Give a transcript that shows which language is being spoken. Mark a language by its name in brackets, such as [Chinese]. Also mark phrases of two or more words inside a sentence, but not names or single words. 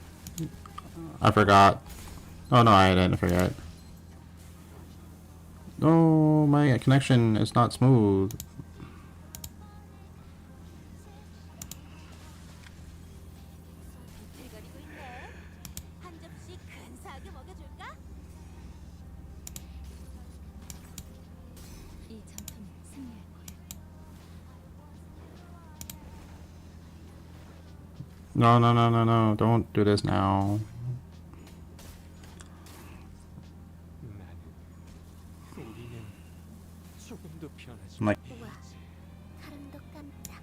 [English] I forgot. Oh no, I didn't forget. No, my connection is not smooth. [Korean] 비틀거리고 있네. 한 접시 근사하게 먹여줄까? 이 전투는 승리할 거예요. [English] No, no, no, no, no. Don't do this now. [Korean] 나는 우리는 조금도 변하지 [English] I'm like, [Korean] 우와, 사람도 깜짝.